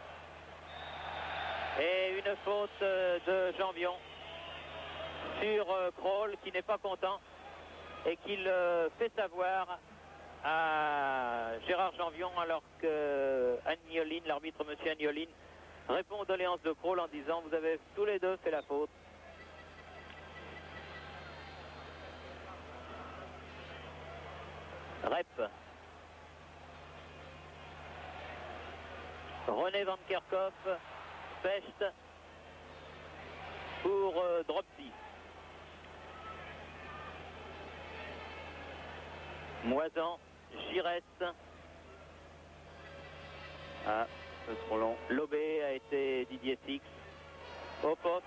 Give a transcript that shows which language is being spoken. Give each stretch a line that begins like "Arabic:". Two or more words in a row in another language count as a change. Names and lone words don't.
French: Et une faute de Janvion sur Kroll, qui n'est pas content et qui le fait savoir à Gérard Janvion, alors que Agnoline, l'arbitre monsieur Agnoline, répond aux doléances de Kroll en disant: vous avez tous les deux fait la faute. Rep. René Van Kerkhoff. Pest pour Dropsy. Moisan. Giresse. Ah, c'est trop long. Lobé a été Didier Six. Opos.